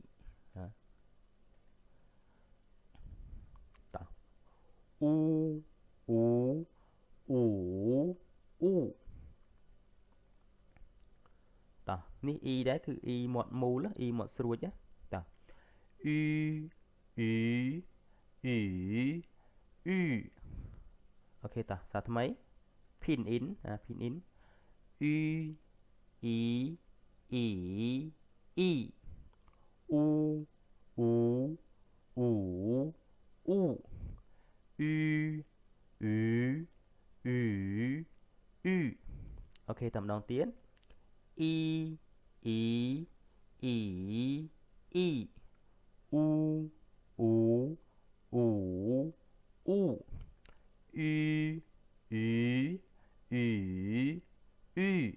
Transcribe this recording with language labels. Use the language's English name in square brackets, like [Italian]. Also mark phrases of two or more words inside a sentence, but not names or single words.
[Khmer] តោះ u u u u តោះនេះ e ដែរគឺ e មាត់មូល e មាត់ស្រួចណាតោះ u u u u អូខេតោះសារថ្មី [Chinese] pin in pin in [Khmer] u e e e u u u u ü ü ü ü ok តែម្ដងទៀតអ៊ីអ៊ីអ៊ីអ៊ីអ៊ូអ៊ូអ៊ូអ៊ូអ៊ីអ៊ីអ៊ីអ៊ី